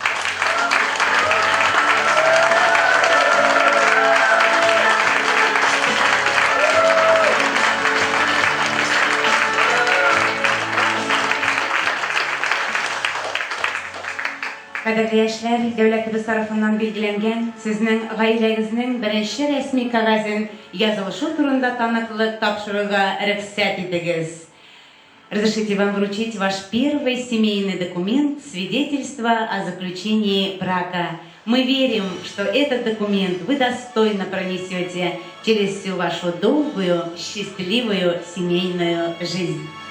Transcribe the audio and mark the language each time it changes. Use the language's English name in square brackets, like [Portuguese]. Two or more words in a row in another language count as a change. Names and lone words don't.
[Tatar] Кадерле яшьләр, дәүләтебез тарафыннан билгеләнгән сезнең гаиләгезнең беренче рәсми кәгазен язылышу турында таныклык тапшыруга рөхсәт итегез. [Russian] Разрешите вам вручить ваш первый семейный документ, свидетельство о заключении брака. Мы верим, что этот документ вы достойно пронесете через всю вашу долгую, счастливую семейную жизнь.